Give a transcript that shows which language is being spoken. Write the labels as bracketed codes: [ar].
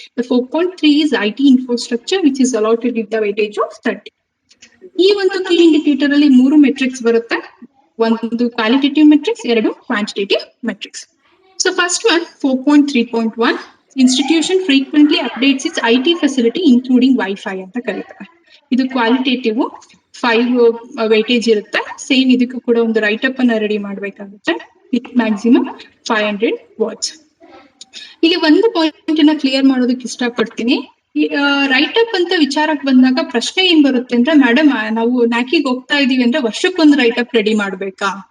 [en] The 4.3 is IT infrastructure which is allotted with the weightage of 30. [kn] ಈ ಒಂದು key indicator ಅಲ್ಲಿ 3 matrix ಬರುತ್ತೆ. ಒಂದು qualitative matrix, 2 quantitative matrix. [en] So first one, 4.3.1, institution frequently updates its IT facility including Wi-Fi ಅಂತ ಕರೀತಾರೆ. [kn] ಇದು qualitative 5 weightage ಇರುತ್ತೆ. Same ಇದಕ್ಕೂ ಕೂಡ ಒಂದು ರೈಟ್ ಅಪ್ ಅನ್ನ ರೆಡಿ ಮಾಡ್ಬೇಕಾಗುತ್ತೆ [en] With maximum 500 words. [kn] ಇಲ್ಲಿ ಒಂದು ಪಾಯಿಂಟ್ ಅನ್ನ ಕ್ಲಿಯರ್ ಮಾಡೋದಕ್ಕೆ ಇಷ್ಟಪಡ್ತೀನಿ. ರೈಟ್ ಅಪ್ ಅಂತ ವಿಚಾರಕ್ಕೆ ಬಂದಾಗ ಪ್ರಶ್ನೆ ಏನ್ ಬರುತ್ತೆ ಅಂದ್ರೆ, ಮೇಡಮ್ ನಾವು ನ್ಯಾಕಿಗೆ ಹೋಗ್ತಾ ಇದೀವಿ ಅಂದ್ರೆ ವರ್ಷಕ್ಕೊಂದು ರೈಟ್ ಅಪ್ ರೆಡಿ ಮಾಡ್ಬೇಕಾ?